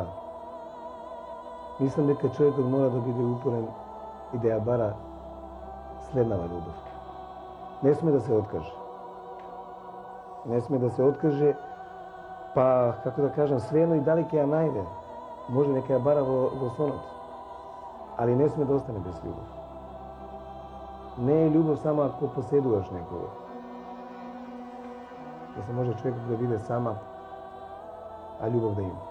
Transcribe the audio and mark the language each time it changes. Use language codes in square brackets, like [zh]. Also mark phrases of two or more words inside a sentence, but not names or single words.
[mk] Мислам дека човекот мора да биде упорен и да ја бара следнава љубов. Не сме да се откаже. Не сме да се откаже, па, како да кажам, свеено и дали ќе ја најде. Може нека ја бара во сонот. [sr] ali ne sme da ostane bez ljubav. Ne je ljubav samo ako posjeduješ nekoga. Da se može čovjek da vide sama, a ljubav da ima.